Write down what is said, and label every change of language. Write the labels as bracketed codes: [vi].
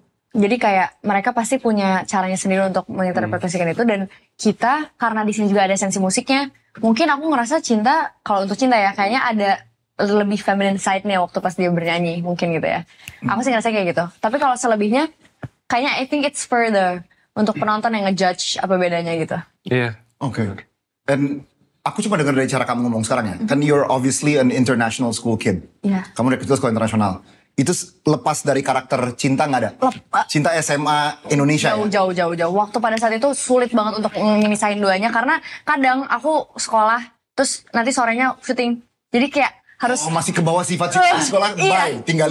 [id] Jadi kayak mereka pasti punya caranya sendiri untuk menginterpretasikan itu dan kita karena di sini juga ada sensi musiknya, mungkin aku ngerasa Cinta kalau untuk Cinta ya kayaknya ada lebih feminine side-nya waktu pas dia bernyanyi mungkin gitu ya. Aku sih ngerasa kayak gitu. Tapi kalau selebihnya kayaknya [en] I think it's further [id] untuk penonton yang ngejudge apa bedanya gitu. Iya. Oke. Dan aku cuma dengar dari cara kamu ngomong sekarang ya. Kan [en] you're obviously an international school kid. [id] Iya. Kamu dari kecil sekolah internasional. Itu lepas dari karakter Cinta nggak ada? Cinta SMA Indonesia ya? Jauh. Waktu pada saat itu sulit banget untuk ngemisahin duanya karena kadang aku sekolah terus nanti sorenya syuting. Jadi kayak harus Oh masih ke bawah sifat-sifat di sekolah? Bye, tinggalin